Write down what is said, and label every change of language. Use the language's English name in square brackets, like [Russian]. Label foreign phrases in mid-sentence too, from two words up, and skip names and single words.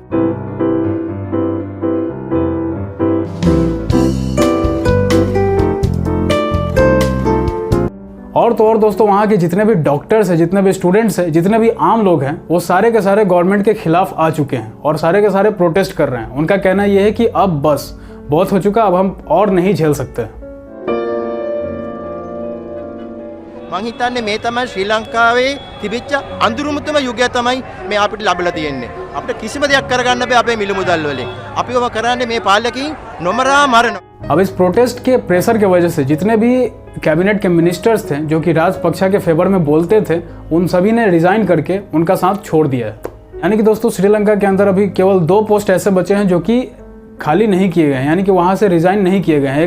[Hindi] और तो और दोस्तों, वहाँ के जितने भी डॉक्टर्स हैं, जितने भी स्टूडेंट्स हैं, जितने भी आम लोग हैं, वो सारे के सारे गवर्नमेंट के खिलाफ आ चुके हैं और सारे के सारे प्रोटेस्ट कर रहे हैं। उनका कहना यह है कि अब बस बहुत हो चुका, अब हम और नहीं झेल सकते। [Sinhala] මං හිතන්නේ මේ තමයි ශ්‍රී ලංකාවේ තිබිච්ච අඳුරුමුතුම යුගය තමයි මේ අපිට ලැබලා තියෙන්නේ. අපිට කිසිම දෙයක් කරගන්න බෑ අපේ මිල මුදල් වලින්. අපි ඔබ කරන්නේ මේ පාලකයන් නොමරා මරන. [Hindi] अब इस प्रोटेस्ट के प्रेशर की वजह से जितने भी कैबिनेट के मिनिस्टर्स थे जो कि राजपक्षा के फेवर में बोलते थे, उन सभी ने रिजाइन करके उनका साथ छोड़ दिया है। यानी कि दोस्तों, श्रीलंका के अंदर अभी केवल 2 पोस्ट ऐसे बचे हैं जो कि खाली नहीं किए गए हैं, यानी कि वहां से रिजाइन नहीं किए गए हैं।